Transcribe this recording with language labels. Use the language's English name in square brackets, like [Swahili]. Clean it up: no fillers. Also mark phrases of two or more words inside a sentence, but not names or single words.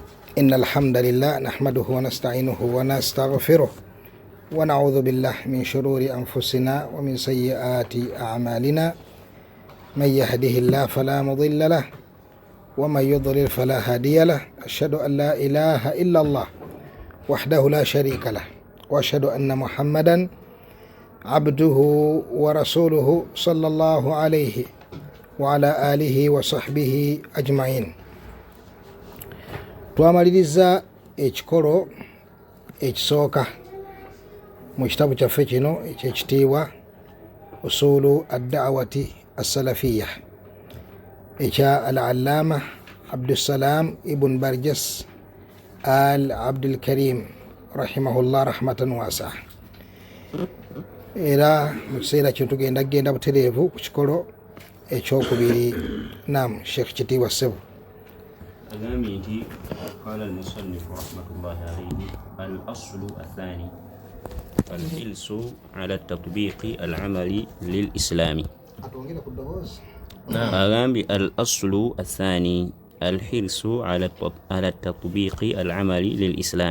[Arabic] إن الحمد لله نحمده ونستعينه ونستغفره ونعوذ بالله من شرور أنفسنا ومن سيئات أعمالنا من يهده الله فلا مضل له ومن يضلل فلا هادي له أشهد أن لا إله إلا الله وحده لا شريك له وأشهد أن محمدا عبده ورسوله صلى الله عليه وعلى آله وصحبه أجمعين. [Ganda] Twamaliriza ekikolo ekisooka mu kitabu kyaffe kino ekyekitiibwa usulu ad-da'wati as-salafiyya ekya al-allama Abdussalam ibn Barjas al-Abdul Karim [Arabic] رحمه الله رحمة واسعة. [Ganda] Era mu kiseera kino tugenda butereevu ku kikolo ekyokubiri. Naam, Sheikh Kitiibwa Ssebo. [Arabic] أغاميتي قال المصنف رحمة الله عليه الأصل الثاني الحرص على التطبيق العملي للإسلام. أغامي الأصل الثاني الحرص على التطبيق العملي للإسلام.